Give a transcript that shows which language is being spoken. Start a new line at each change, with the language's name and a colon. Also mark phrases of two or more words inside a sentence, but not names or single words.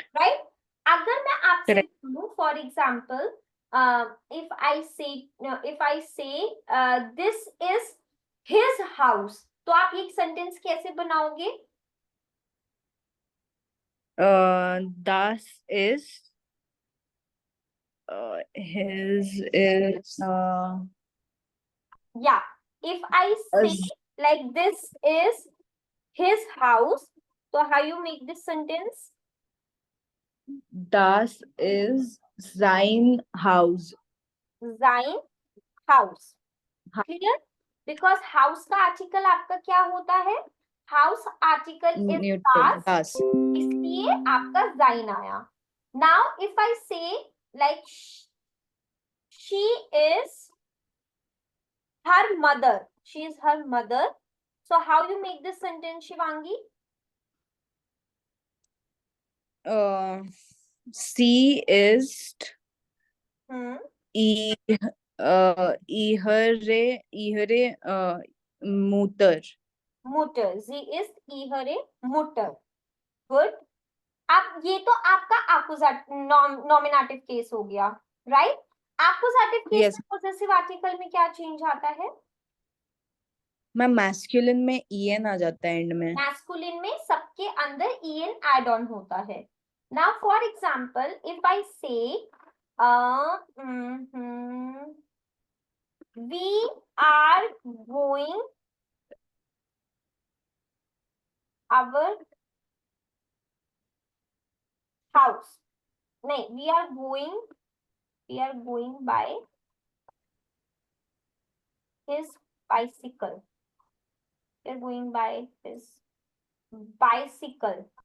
Hindi: राइट? अगर मैं आपसे करेक्ट।
English: बोलूं for example, if I say this is his house,
Hindi: तो आप ये सेंटेंस कैसे बनाओगे?
German: das ist
English: his is ya, if I say like this is his house, so how you make this sentence?
German: das is sein Haus. sein Haus, क्लियर?
Hindi: बिकॉज हाउस का आर्टिकल आपका क्या होता है?
English: Haus article is
German: Neutral पास्ट, das.
Hindi: इसलिए आपका जाइन आया।
English: now if I say like she is her mother, she is her mother, so how you make this sentence शिवांगी?
German: Sie ist हम्म, ihre Mutter. Mutter, Sie ist ihre Mutter, gut.
Hindi: अब ये तो आपका
English: nominative case
Hindi: हो गया, राइट?
English: accusative case Yes.
Hindi: में
English: possessive article
Hindi: में क्या चेंज आता है?
English: ma'am masculine
Hindi: में en आ जाता है एंड में। मैस्कुलिन में सबके अंदर en
English: add on
Hindi: होता है।
English: now for example if I say we are going our house, नहीं, we are going by his bicycle, we are going by his bicycle.